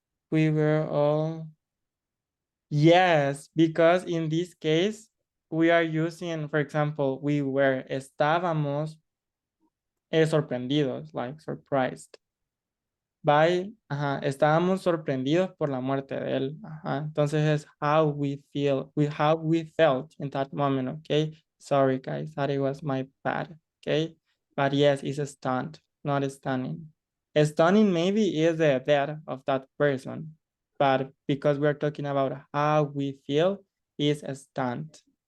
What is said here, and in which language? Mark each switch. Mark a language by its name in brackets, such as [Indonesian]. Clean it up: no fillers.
[English] We were all, yes, because in this case, we are using, for example, we were, [Spanish] estábamos sorprendidos, [English] like surprised. [Spanish] Estábamos sorprendidos por la muerte de él. Entonces es [English] how we feel, how we felt in that moment, okay? Sorry guys, that it was my bad, okay? But yes, it's a stunt, not a stunning. A stunning maybe is the death of that person, but because we're talking about how we feel, is a stunt.